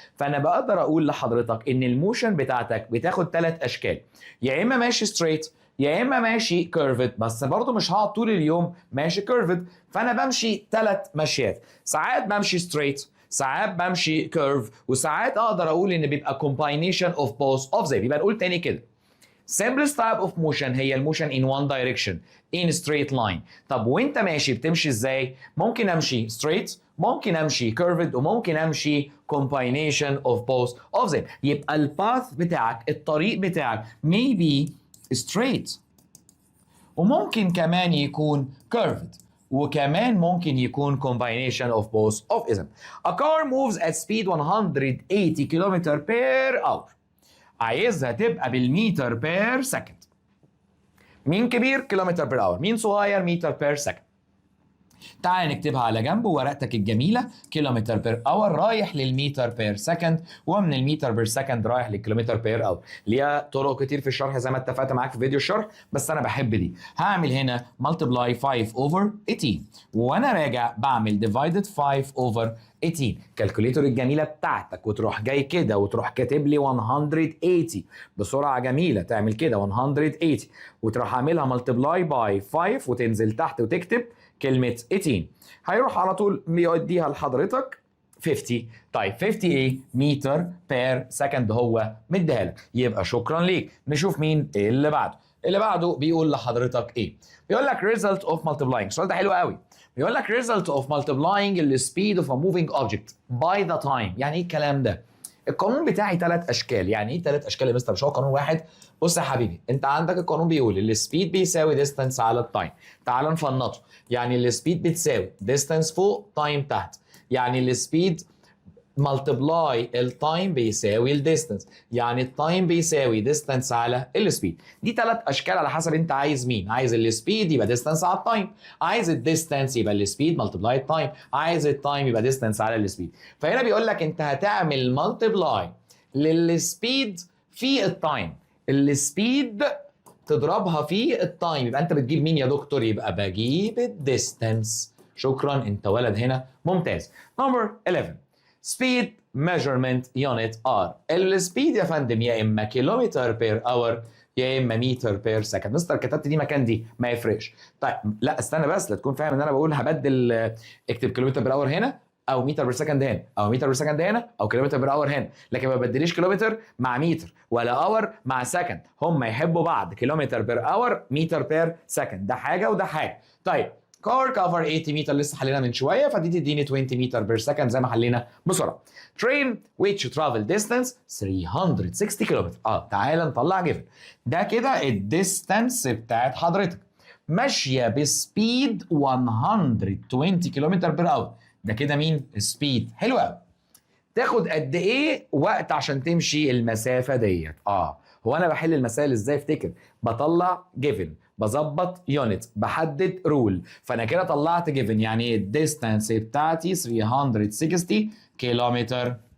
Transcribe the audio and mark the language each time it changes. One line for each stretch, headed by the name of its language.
Arabic: فانا بقدر اقول لحضرتك ان الموشن بتاعتك بتاخد 3 اشكال، يا اما ماشي ستريت يا اما ماشي كيرفد، بس برضه مش هقعد طول اليوم ماشي كيرفد، فانا بمشي 3 مشيات، ساعات بمشي ستريت ساعات بمشي كيرف وساعات اقدر اقول ان بيبقى
English: combination of both of them.
Arabic: يبقى نقول تاني كده
English: simplest type of motion
Arabic: هي الموشن
English: in one direction in straight line.
Arabic: طب وانت ماشي بتمشي ازاي؟ ممكن امشي straight ممكن امشي curved وممكن امشي
English: combination of both of them.
Arabic: يبقى الباث بتاعك الطريق بتاعك
English: maybe straight
Arabic: وممكن كمان يكون curved وكمان ممكن يكون
English: combination of both of them. A car moves at speed 180 km per hour.
Arabic: عايزها تبقى بالمتر بير سكند. مين كبير؟ كيلومتر بير اور. مين صغير؟ متر بير سكند. تعال نكتبها على جنب ورقتك الجميله، كيلومتر بير اور رايح للمتر بير سكند، ومن المتر بير سكند رايح للكيلومتر بير اور. ليها طرق كتير في الشرح زي ما اتفقت معاك في فيديو الشرح، بس انا بحب دي. هعمل هنا ملتبلاي 5 اوفر 18 وانا راجع بعمل ديفايدد 5 اوفر 18. كالكوليتور الجميله بتاعتك وتروح جاي كده وتروح كاتب لي 180 بسرعه جميله، تعمل كده 180 وتروح عاملها ملتبلاي باي 5 وتنزل تحت وتكتب كلمة 18، هيروح على طول بيوديها لحضرتك 50. طيب 50 ايه؟ متر بير سكند هو مديها لك، يبقى شكرا ليك. نشوف مين اللي بعده. اللي بعده بيقول لحضرتك ايه؟ بيقول لك
English: result of multiplying.
Arabic: السؤال ده حلو قوي. بيقول لك
English: result of multiplying the speed of a moving object by the time.
Arabic: يعني ايه الكلام ده؟ القانون بتاعي 3 اشكال. يعني ايه 3 اشكال يا مستر؟ مش هو قانون واحد؟ بص يا حبيبي، انت عندك القانون بيقول السبيد بيساوي ديستانس على التايم. تعال نفنطه. يعني السبيد بتساوي ديستانس فوق تايم تحت، يعني السبيد ملتبلاي التايم بيساوي الديستانس، يعني التايم بيساوي ديستانس على السبيد. دي 3 اشكال على حسب انت عايز مين. عايز السبيد يبقى ديستانس على التايم، عايز الديستانس يبقى السبيد ملتبلاي التايم، عايز التايم يبقى ديستانس على السبيد. فهنا بيقول لك انت هتعمل ملتبلاي للسبيد في التايم. السبيد تضربها في التايم، يبقى انت بتجيب مين يا دكتور؟ يبقى بجيب الديستانس. شكرا، انت ولد هنا ممتاز.
English: Number 11 speed measurement unit R.
Arabic: السبيد يا فندم يا اما كيلومتر بير اور يا اما متر بير سكند. مستر كتبت دي مكان دي ما يفرقش. طيب لا استنى بس، لا تكون فاهم ان انا بقول هبدل اكتب كيلومتر بير اور هنا او متر بير سكند هنا او متر بير سكند هنا او كيلومتر بير اور هنا، لكن ما بدليش كيلومتر مع متر ولا اور مع سكند، هم يحبوا بعض، كيلومتر بير اور متر بير سكند، ده حاجه وده حاجه. طيب كار كفر 80 متر لسه حلينا من شويه، فدي تديني 20 متر بير سكند زي ما حلينا بسرعه.
English: ترين which travel distance 360 كيلومتر.
Arabic: تعالى نطلع جيفن ده كده الديستانس بتاعت حضرتك ماشيه بسبيد 120 كيلومتر بير اور. ده كده مين؟ سبيد. حلو قوي. تاخد قد ايه وقت عشان تمشي المسافه ديت؟ هو انا بحل المسائل ازاي؟ افتكر، بطلع جيفن، بظبط يونت، بحدد رول، فانا كده طلعت جيفن يعني الديستانس بتاعتي 360 كيلومتر.